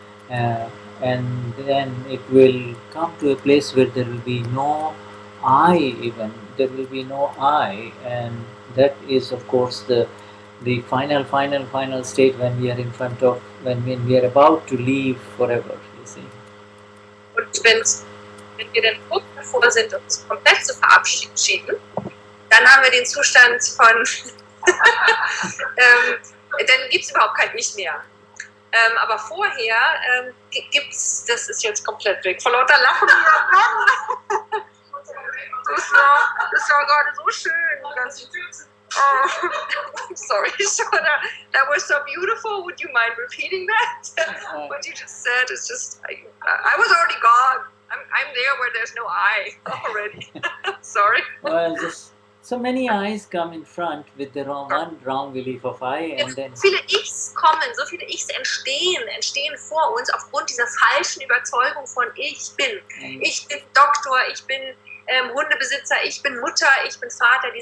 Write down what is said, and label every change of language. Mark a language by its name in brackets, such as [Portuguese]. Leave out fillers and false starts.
[English] Uh, and then it will come to a place where there will be no I, even there will be no I, and that is of course the final state when we are in front of when we are about to leave forever, you see. [German] Und wenn wir dann kurz davor sind, uns komplett zu verabschieden, dann haben wir den Zustand von, dann gibt es überhaupt kein Ich mehr. Aber vorher gibt es, das ist jetzt komplett weg, vor lauter Lachen. Das war gerade so schön. [English] Ganz, I'm sorry, Shona. That was so beautiful. Would you mind repeating that? What you just said is just, I was already gone. I'm there where there's no I already. Sorry. Well, just so many eyes come in front with the wrong belief of I, and then [German] so viele Ichs kommen, so viele Ichs entstehen vor uns aufgrund dieser falschen Überzeugung von ich bin Doktor, ich bin Hundebesitzer, ich bin Mutter, ich bin Vater.